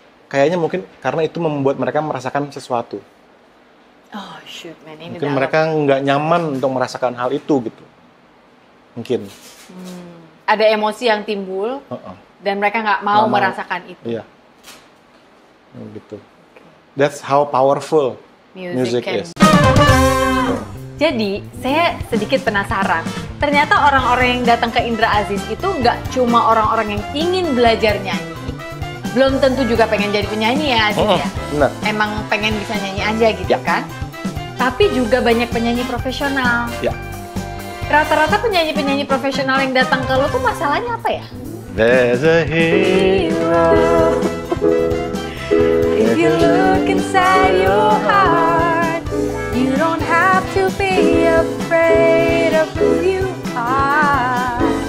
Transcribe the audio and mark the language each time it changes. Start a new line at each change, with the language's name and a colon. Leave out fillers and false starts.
Indonesian: Kayaknya mungkin karena itu membuat mereka merasakan sesuatu.
English: Oh shoot man, ini
Indonesian: mungkin mereka nggak nyaman untuk merasakan hal itu gitu. Mungkin. Ada emosi yang timbul dan mereka nggak mau merasakan itu. Iya. Gitu.
English: That's how powerful music is.
Indonesian: Jadi, saya sedikit penasaran. Ternyata orang-orang yang datang ke Indra Aziz itu nggak cuma orang-orang yang ingin belajar nyanyi. Belum tentu juga pengen jadi penyanyi ya, Aziz ya. Benar. Emang pengen bisa nyanyi aja gitu kan. Tapi juga banyak penyanyi profesional. Ya. Rata-rata penyanyi-penyanyi profesional yang datang ke lo tuh masalahnya apa ya?
English: There's a hero. If you look inside your heart, you don't have to be afraid of who you are.